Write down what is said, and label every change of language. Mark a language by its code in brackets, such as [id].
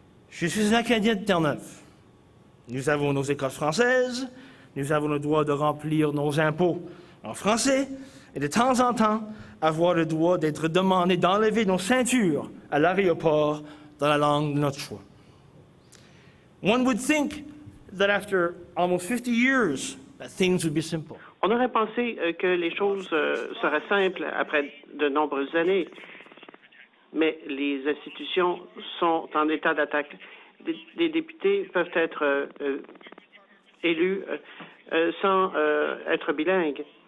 [fr] Je suis un Canadien de Terre-Neuve. Nous avons nos écoles françaises, nous avons le droit de remplir nos impôts en français et de temps en temps avoir le droit d'être demandé d'enlever nos ceintures à l'aéroport dans la langue de notre choix. [en] One would think that after almost 50 years, that things would be simple. [fr] On aurait pensé que les choses seraient simples après de nombreuses années, mais les institutions sont en état d'attaque. Les députés peuvent être élus sans être bilingues.